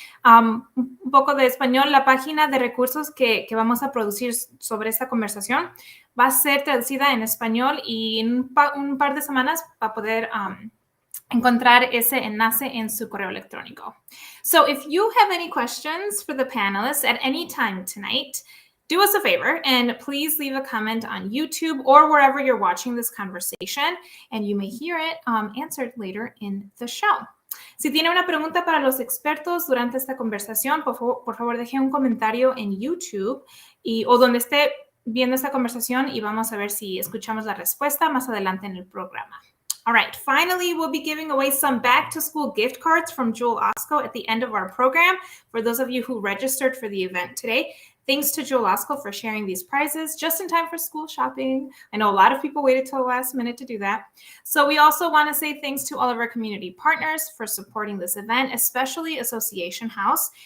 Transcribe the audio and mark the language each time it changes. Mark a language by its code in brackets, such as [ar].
[es] Un poco de español, la página de recursos que vamos a producir sobre esta conversación va a ser traducida en español y en un par de semanas va a poder encontrar ese enlace en su correo electrónico. [en] So if you have any questions for the panelists at any time tonight, do us a favor and please leave a comment on YouTube or wherever you're watching this conversation, and you may hear it answered later in the show. [es] Si tiene una pregunta para los expertos durante esta conversación, por favor deje un comentario en YouTube o donde esté viendo esta conversación y vamos a ver si escuchamos la respuesta más adelante en el programa. [en] All right, finally, we'll be giving away some back-to-school gift cards from Jewel Osco at the end of our program for those of you who registered for the event today. Thanks to Jewel Osco for sharing these prizes just in time for school shopping. I know a lot of people waited till the last minute to do that. So we also want to say thanks to all of our community partners for supporting this event, especially Association House.